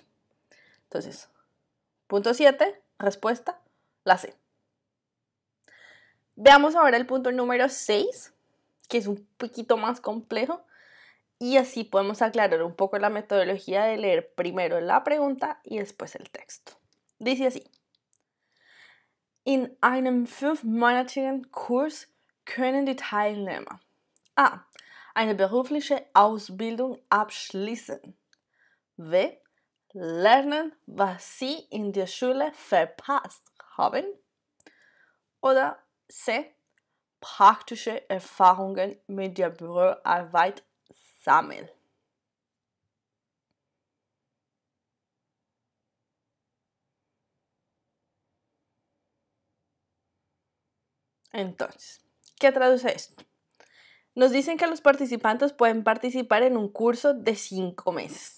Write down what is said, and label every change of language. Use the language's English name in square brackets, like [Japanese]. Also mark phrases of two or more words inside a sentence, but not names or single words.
[Spanish] Entonces, punto 7, respuesta, la C. Veamos ahora el punto número 6, que es un poquito más complejo. Y así podemos aclarar un poco la metodología de leer primero la pregunta y después el texto. Dice así: [German] In einem 5-monatigen Kurs können die Teilnehmer A. Eine berufliche Ausbildung abschließen. B. Lernen, was sie in der Schule verpasst haben. Oder C. Praktische Erfahrungen mit der Büroarbeit sammeln. [Spanish] Entonces, ¿qué traduce esto? Nos dicen que los participantes pueden participar en un curso de 5 meses.